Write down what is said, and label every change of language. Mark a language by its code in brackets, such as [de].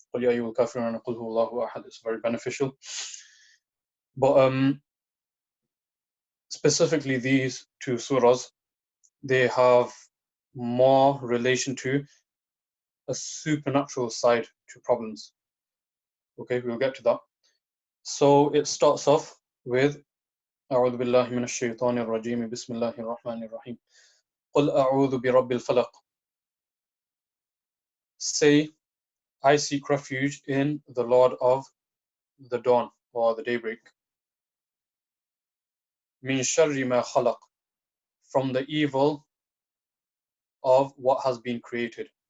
[ar] قُلْ يَا أَيُّهَا الْكَافِرُونَ قُلْ هُوَ اللَّهُ أَحَدٌ. [en] It's very beneficial. But specifically these two surahs, they have more relation to a supernatural side to problems. Okay, we'll get to that. So it starts off with [ar] أعوذ بالله من الشيطان الرجيم بسم الله الرحمن الرحيم قل أعوذ برب الفلق. [en] Say, I seek refuge in the Lord of the dawn, or the daybreak. [ar] من شر ما خلق, [en] from the evil of what has been created.